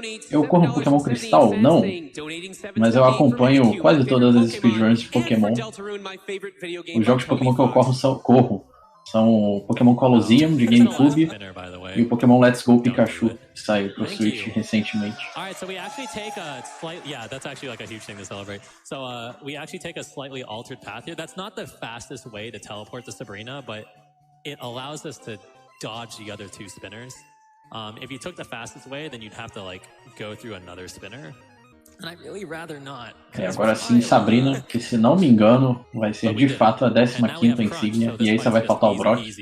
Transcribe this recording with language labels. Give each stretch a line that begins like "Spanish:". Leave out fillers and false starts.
Portuguese: Eu corro Pokémon Cristal? Não. Mas eu acompanho quase todas as speedruns de Pokémon. Os jogos de Pokémon que eu corro são Pokémon Colosseum de GameCube e o Pokémon Let's Go Pikachu, que saiu pro Switch recentemente.
English: Alright, so we actually take a that's actually like a huge thing to celebrate. So we actually take a slightly altered path here. That's not the fastest way to teleport to Sabrina, but it allows us to dodge the other two spinners. If you took the fastest way, then you'd have to like go through another spinner. And I'd really rather not.
Portuguese: Agora sim, Sabrina, que se não me engano, vai ser de fato a 15ª insígnia, e aí só vai faltar o Brock.